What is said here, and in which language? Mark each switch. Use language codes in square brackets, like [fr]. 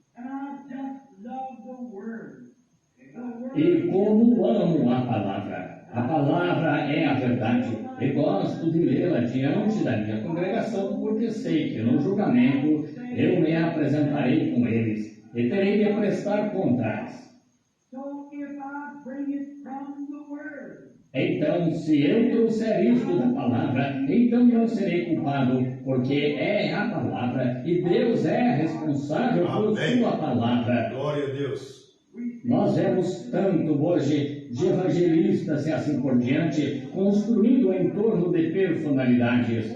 [en] and I just love the word. The word [pt] E como amo a palavra é a verdade, e gosto de lê-la diante da minha congregação, porque sei que no julgamento eu me apresentarei com eles, e terei de prestar contas. [en] so if I bring it from the word, [pt] Então, se eu trouxer isto da palavra, então não serei culpado, porque é a palavra, e Deus é responsável por Amém. sua palavra. Glória a Deus. Nós vemos tanto hoje de evangelistas e assim por diante, construindo em torno de personalidades.